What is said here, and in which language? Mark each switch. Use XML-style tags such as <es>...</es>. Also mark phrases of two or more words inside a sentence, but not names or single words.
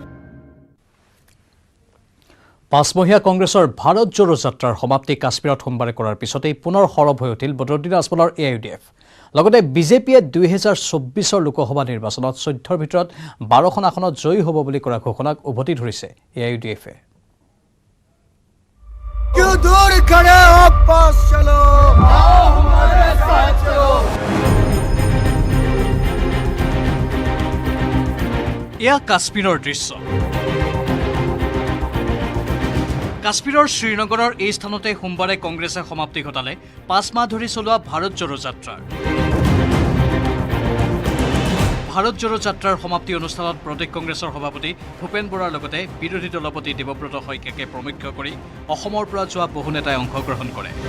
<as>পাঁচমহীয়া কংগ্ৰেছৰ ভাৰত জোড়ো যাত্ৰাৰ সমাপ্তি কাশ্মীৰত সোমবাৰে কৰাৰ পিছতেই পুনৰ সৰব হৈ উঠিল বদৰুদ্দিন আজমলৰ AIUDF লগতে বিজেপিয়ে 2024 লোকসভা নিৰ্বাচনত 14ৰ ভিতৰত 12খন আসনত জয়ী হ'ব বুলি কৰা ঘোষণাক উভতি ধৰিছে AIUDF-এ।</as> <hi>क्यों दूर खड़े हो पास चलो आओ हमारे साथ चलो</hi> <as>এয়া কাশ্মীৰৰ দৃশ্য। কাশ্মীৰৰ শ্ৰীনগৰৰ এই স্থানতে সোমবাৰে কংগ্ৰেছে সমাপ্তি ঘটালে 5 মাহ ধৰি চলোৱা ভাৰত জোড়ো যাত্ৰাৰ। ভাৰত জোড়ো যাত্ৰাৰ সমাপ্তি অনুষ্ঠানত প্ৰদেশ কংগ্ৰেছৰ সভাপতি ভূপেন বৰাৰ লগতে বিৰোধী দলপতি দেৱব্ৰত শইকীয়াকে প্ৰমুখ্য কৰি অসমৰ পৰা যোৱা বহু নেতাই অংশগ্ৰহণ কৰে।</as>